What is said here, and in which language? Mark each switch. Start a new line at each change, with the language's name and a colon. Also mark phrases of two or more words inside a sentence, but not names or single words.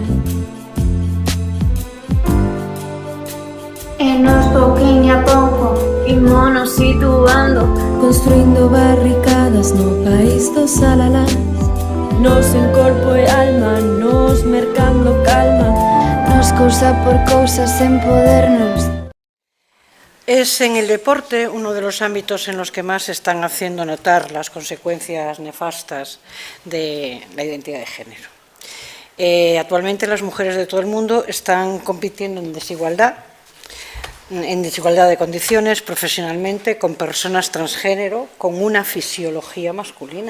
Galician: e nos pouquiño a pouco ímonos situando, construindo barricadas no país dos alalás, nos en corpo e alma, nos mercando calma, Nos cousa por cousas sen podernos.
Spanish: Es en el deporte uno de los ámbitos en los que más se están haciendo notar las consecuencias nefastas de la identidad de género. Actualmente las mujeres de todo el mundo están compitiendo en desigualdad de condiciones profesionalmente con personas transgénero con una fisiología masculina.